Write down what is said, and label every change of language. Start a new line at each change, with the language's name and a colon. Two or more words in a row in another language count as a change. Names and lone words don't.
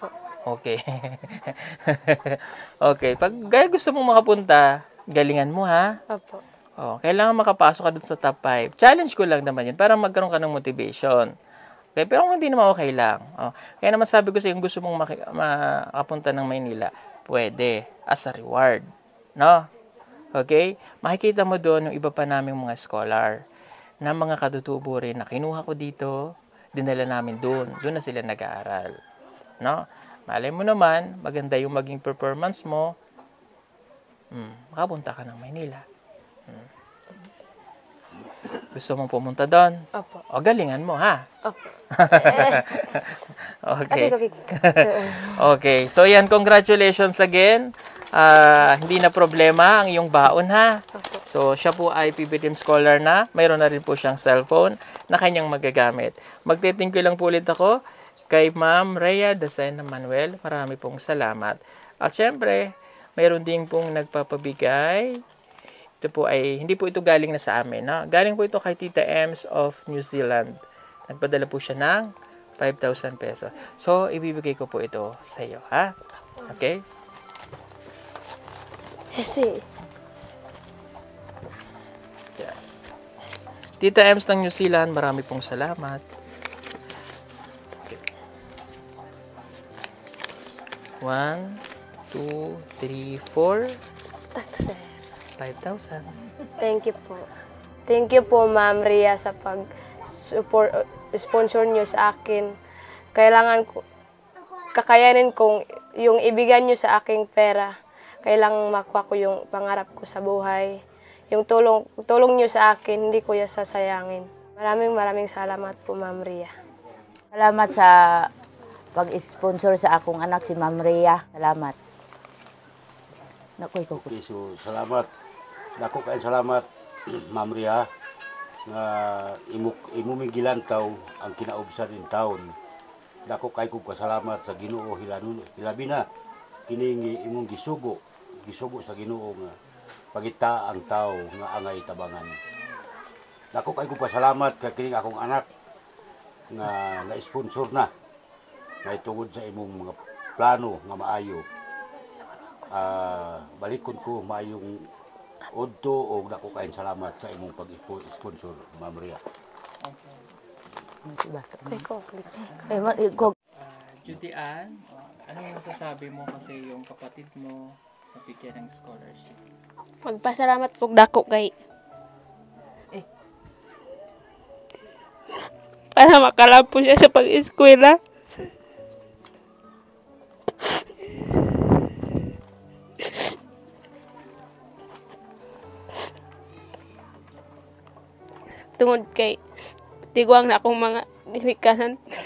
Filipino: Okay. Okay. Pag gusto mong makapunta, galingan mo, ha? Opo. Kailangan makapasok ka dun sa top 5. Challenge ko lang naman yun para magkaroon ka ng motivation. Okay? Pero kung hindi naman okay lang. Kaya naman sabi ko sa kung gusto mong makapunta ng Maynila, pwede.
English: As a reward. No?
Filipino: Okay? Makikita mo doon yung iba pa naming mga scholar na mga katutubo rin na kinuha ko dito, dinala namin doon. Doon na sila nag-aaral. No? Malay mo naman, maganda yung maging performance mo, makapunta ka ng Maynila. Gusto mong pumunta doon? Opo. Galingan mo, ha? Opo. Okay. Okay. So, yan. Congratulations again. Hindi na problema ang iyong baon, ha? Opo. So, siya po ay PB Team Scholar na. Mayroon na rin po siyang cellphone na kanyang magagamit. Magte-thank you lang po ulit ako kay Ma'am Rhea Dasena Manuel. Marami pong salamat. At syempre, mayroon din pong nagpapabigay. Ito po ay, hindi po ito galing na sa amin. No? Galing po ito kay Tita Ems of New Zealand. Nagpadala po siya ng 5,000 pesos. So, ibibigay ko po ito sa iyo. Ha? Okay? Kasi, Tita Ems ng New Zealand, marami pong salamat. 1, 2, 3, 4, Tak, sir. 5,000.
English: Thank you
Filipino: po.
English: Thank you
Filipino: po, Ma'am Ria, sa pag-sponsor niyo sa akin. Kailangan ko, kakayanin kong yung ibigay niyo sa aking pera. Kailangan makuha ko yung pangarap ko sa buhay. Yung tulong niyo sa akin, hindi ko yan sasayangin. Maraming salamat po, Ma'am Ria.
Cebuano: Salamat sa pag-sponsor sa akong anak si Ma'am Rhea. Salamat. Nakoy ko. Okay, so salamat. Dako kay salamat, Ma'am Ria, nga imumigilan taw ang kinaubsan in taon. Dako kay kog pasalamat sa Ginoo hilabi na kini imong gisugo sa Ginoo nga pagita ang tao nga angay tabangan. Dako kay kog pasalamat kay kining akong anak nga na-sponsor na tungod sa imong mga plano nga maayo. Balikon ko maayong udto o dako kaayong salamat sa imong pag-sponsor, Ma'am Ria. Okay ko.
Filipino: Judy Ann, ano yung masasabi mo kasi yung kapatid mo nabigyan ng scholarship?
Cebuano: Magpasalamat po dako kay para makalapos siya sa pag-eskwela. Tungod kay tigwang na akong mga nilikanan.